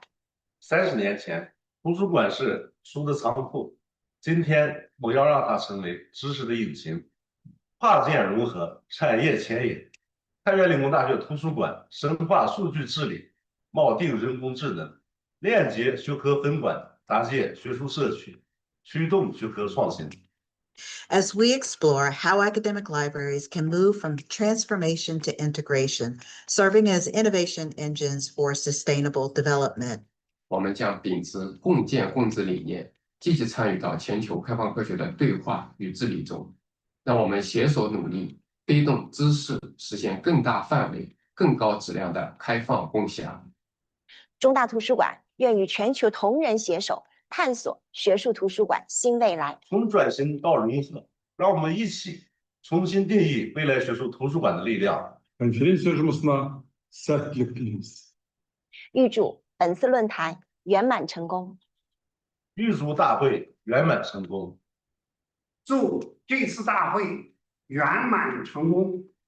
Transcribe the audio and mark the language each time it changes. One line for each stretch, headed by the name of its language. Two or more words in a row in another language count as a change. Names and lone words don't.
Chinese: 30 年前，图书馆是书的仓库，今天我要让它成为知识的引擎。跨界融合，产业牵引。太原理工大学图书馆深化数据治理，锚定人工智能，链接学科分管，搭建学术社区，驱动学科创新。
English: As we explore how academic libraries can move from transformation to integration, serving as innovation engines for sustainable development.
Chinese: 我们将秉持共建共治理念，积极参与到全球开放科学的对话与治理中，让我们携手努力，推动知识实现更大范围、更高质量的开放共享。中大图书馆愿与全球同仁携手，探索学术图书馆新未来。从转型到融合，让我们一起重新定义未来学术图书馆的力量。
Kazakh: Конференция жұмысына сәттілік тілейміз.
Chinese: 预祝本次论坛圆满成功。预祝大会圆满成功。祝这次大会圆满成功。